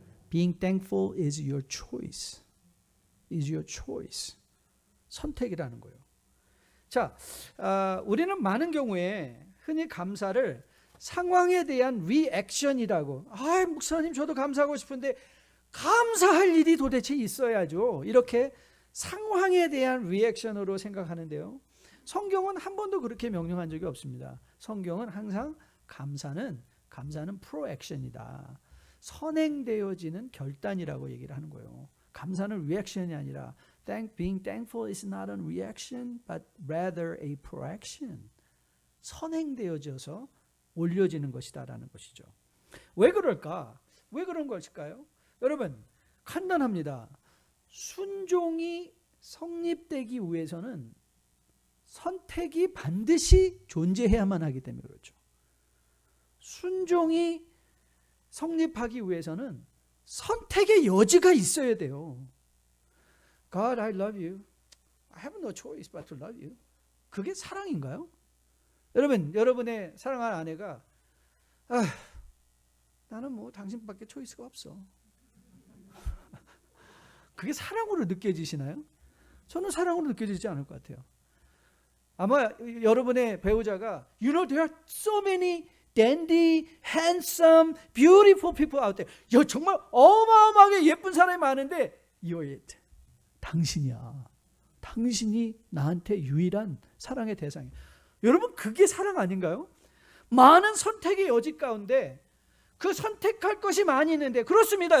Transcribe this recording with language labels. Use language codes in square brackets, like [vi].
[en] Being thankful is your choice. Is your choice. [ko] 선택이라는 거예요. 자, 우리는 많은 경우에 흔히 감사를 상황에 대한 리액션이라고, 목사님 저도 감사하고 싶은데 감사할 일이 도대체 있어야죠, 이렇게 상황에 대한 리액션으로 생각하는데요, 성경은 한 번도 그렇게 명령한 적이 없습니다. 성경은 항상 감사는 프로액션이다, 선행되어지는 결단이라고 얘기를 하는 거예요. 감사는 리액션이 아니라 [en] being thankful is not a reaction but rather a proaction. [ko] 선행되어져서 올려지는 것이다라는 것이죠. 왜 그럴까? 왜 그런 것일까요? 여러분, 간단합니다. 순종이 성립되기 위해서는 선택이 반드시 존재해야만 하기 때문에 그렇죠. 순종이 성립하기 위해서는 선택의 여지가 있어야 돼요. [en] God, I love you. I have no choice but to love you. [ko] 그게 사랑인가요? 여러분, 여러분의 사랑하는 아내가 나는 뭐 당신밖에 초이스가 없어. 그게 사랑으로 느껴지시나요? 저는 사랑으로 느껴지지 않을 것 같아요. 아마 여러분의 배우자가 [en] You know there are so many dandy, handsome, beautiful people out there. [ko] 정말 어마어마하게 예쁜 사람이 많은데 [en] You're it. [ko] 당신이야. 당신이 나한테 유일한 사랑의 대상이야. 여러분 그게 사랑 아닌가요? 많은 선택의 여지 가운데 그 선택할 것이 많이 있는데 그렇습니다.